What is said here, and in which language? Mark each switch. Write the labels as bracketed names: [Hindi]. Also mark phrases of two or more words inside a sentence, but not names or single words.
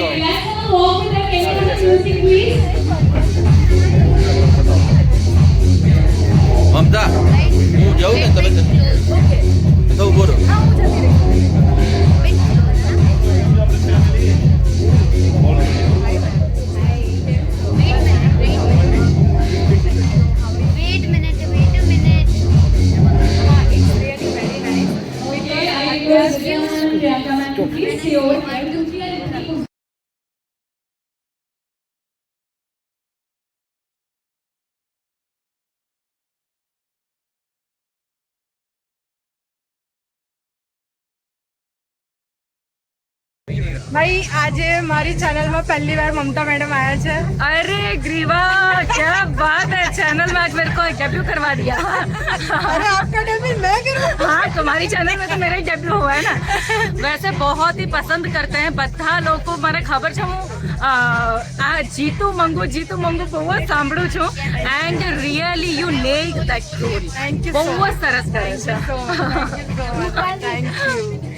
[English] Let's have a walk with the Kenyan music please. [Gujarati] મમતા, હું જાઉં ને તમે તો ઉભો રહો. [English] Wait a minute. Okay, I request Priyanka ma'am to please stay over here. 1, 2, 3 and [Gujarati] ભાઈ આજે મારી ચેનલમાં પહેલી વાર મમતા મેડમ આયા છે. [Hindi] અરે ग्रीवा क्या बात है, चैनल में आज मेरे को डेब्यू करवा दिया. अरे आपका डेब्यू मैं करूं? हाँ, तुम्हारी चैनल में तो मेरा ही डेब्यू हुआ है ना. वैसे बहुत ही पसंद करते हैं [Gujarati] બધા લોકો. મને ખબર છે, હું આ જીતુ મંગુ બહુ જ સાંભળું છું, [English] and really you nailed that role. [Gujarati] બહુ જ સરસ કરે છે. [English] thank you.